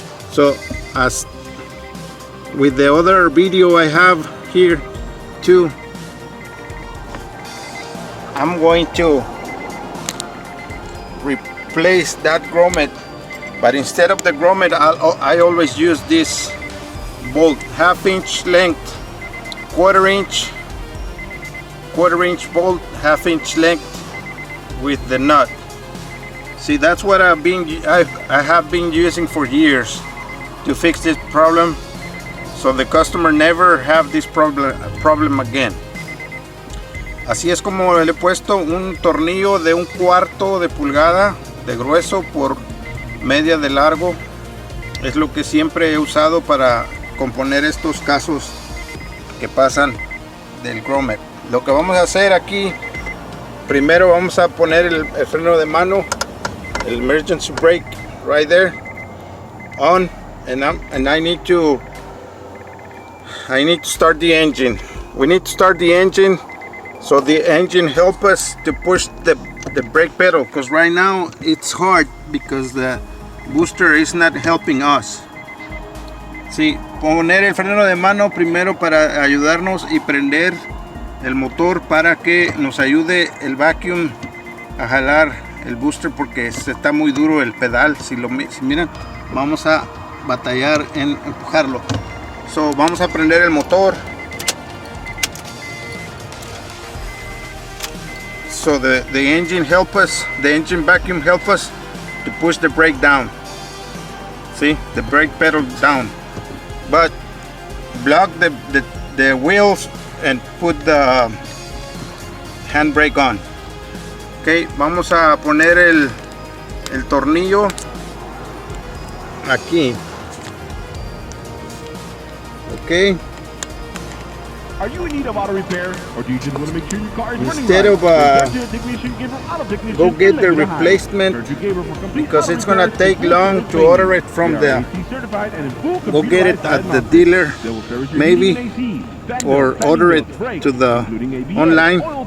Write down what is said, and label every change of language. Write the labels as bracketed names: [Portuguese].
[English] So as with the other video I have here too, I'm going to replace that grommet, but instead of the grommet I always use this bolt, 1/2 inch length, quarter inch bolt, 1/2 inch length with the nut. See, that's what I have been using for years to fix this problem, so the customer never have this problem again. [Spanish] Así es como le he puesto un tornillo de 1/4 de pulgada de grueso por media de largo. Es lo que siempre he usado para componer estos casos que pasan del grommet. Lo que vamos a hacer aquí, primero vamos a poner el freno de mano, el [English] emergency brake right there on, and I need to start the engine. We need to start the engine so the engine help us to push the brake pedal, because right now it's hard because the booster is not helping us. [Spanish] Sí, poner el freno de mano primero para ayudarnos y prender el motor para que nos ayude el vacuum a jalar el booster, porque está muy duro el pedal. Si miran, vamos a batallar en empujarlo. So, vamos a prender el motor. [English] So the engine vacuum help us to push the brake down. See, the brake pedal down, but block the wheels and put the handbrake on. [Spanish] Ok, vamos a poner el tornillo aquí. Ok. [English] Are you in need of auto repair, or do you just want to make sure your car is running instead right? of go get the replacement, because it's gonna take long to order it from go get it at the dealer maybe, or order it to the online.